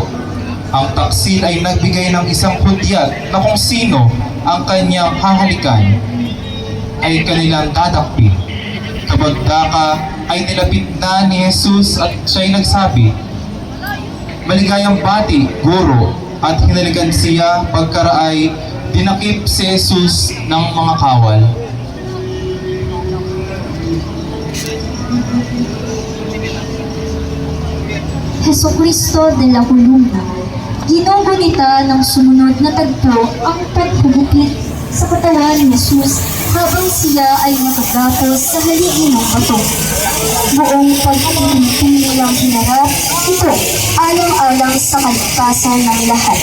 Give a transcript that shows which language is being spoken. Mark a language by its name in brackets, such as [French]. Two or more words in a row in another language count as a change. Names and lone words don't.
[Filipino] Ang taksil ay nagbigay ng isang hudyat na kung sino ang kanyang hahalikan ay kanilang dadakpin. Kabagdaka ay nilapit na ni Jesus at siya'y nagsabi, "Maligayang bati, Guro," at hinalikan siya pagkaraay dinakip si Jesus ng mga kawal. [Spanish] Jesucristo de la Columna. [Filipino] Ginugunita ng sumunod na tagpo ang paghubukit sa katawan ni Jesus habang siya ay nakagapos sa haligi ng bato. Buong pag-ibig nilang hinarap, ito alang-alang sa kaligtasan ng lahat.